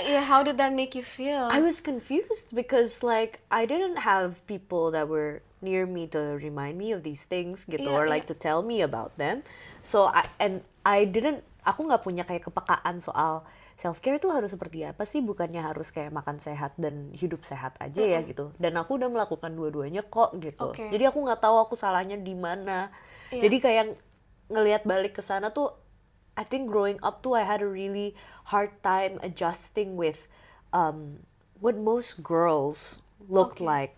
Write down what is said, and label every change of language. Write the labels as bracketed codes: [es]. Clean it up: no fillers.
[en] how did that make you feel? I was confused because like I didn't have people that were near me to remind me of these things gitu, or like to tell me about them. [id] So aku nggak punya kayak kepekaan soal self care tuh harus seperti apa sih, bukannya harus kayak makan sehat dan hidup sehat aja ya gitu. Dan aku udah melakukan dua-duanya kok gitu. Jadi aku nggak tahu aku salahnya di mana. Jadi kayak ngelihat balik ke sana tuh, [en] I think growing up too, I had a really hard time adjusting with what most girls looked like.